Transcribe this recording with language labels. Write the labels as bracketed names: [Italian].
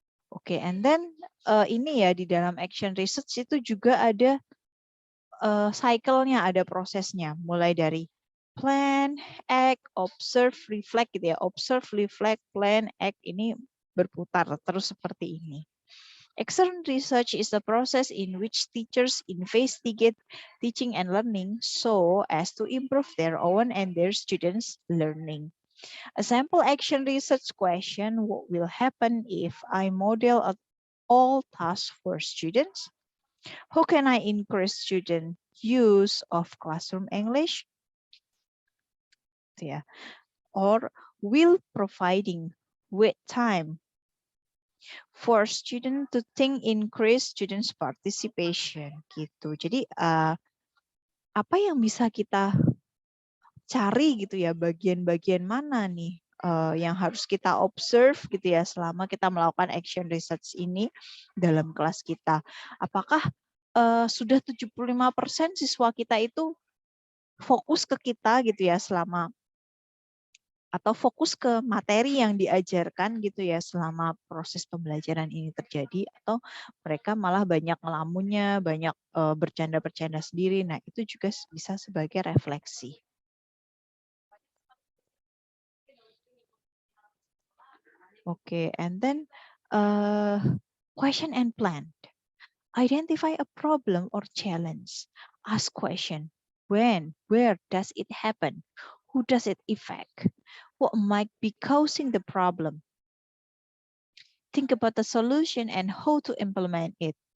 [Indonesian] Oke, [English] and then [Indonesian] ini ya di dalam action research itu juga ada cycle-nya, ada prosesnya, mulai dari plan, act, observe, reflect gitu ya. Observe, reflect, plan, act, ini berputar terus seperti ini. [English] Action research is the process in which teachers investigate teaching and learning so as to improve their own and their students' learning. A sample action research question: what will happen if I model all tasks for students? How can I encourage student use of classroom English? Yeah. Or will providing wait time for student to think increase students participation gitu. [Indonesian] Jadi apa yang bisa kita cari gitu ya, bagian-bagian mana nih yang harus kita observe gitu ya selama kita melakukan action research ini dalam kelas kita. Apakah sudah 75% siswa kita itu fokus ke kita gitu ya selama, atau fokus ke materi yang diajarkan gitu ya selama proses pembelajaran ini terjadi, atau mereka malah banyak ngelamunnya, banyak bercanda-bercanda sendiri. Nah, itu juga bisa sebagai refleksi. [English] Okay, and then question and plan. Identify a problem or challenge. Ask question. When, where does it happen? Who does it affect? What might be causing the problem? Think about the solution and how to implement it.